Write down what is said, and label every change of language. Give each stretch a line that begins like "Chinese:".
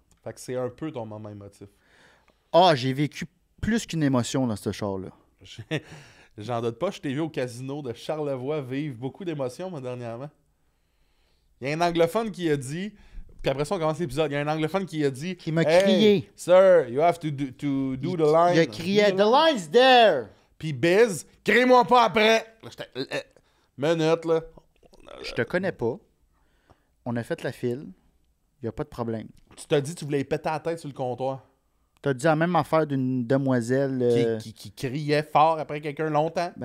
French: Fait que c'est un peu ton moment émotif. Ah, j'ai vécu plus qu'une émotion dans ce char-là. J'en doute pas, je t'ai vu au casino de Charlevoix vivre beaucoup d'émotions, moi, dernièrement. Il y a un anglophone qui a dit... Puis après ça, on commence l'épisode. Il y a un anglophone qui a dit... Qui m'a Hey, crié.
English: Sir, you have to do the line.
French: Il a crié «
English: The line's there!
French: Puis Biz, crie-moi pas après. Là, j'étais... Minute, là. » Je te connais pas. On a fait la file. Il n'y a pas de problème. Tu t'as dit que tu voulais y péter la tête sur le comptoir. Tu as dit la même affaire d'une demoiselle. Qui criait fort après quelqu'un longtemps.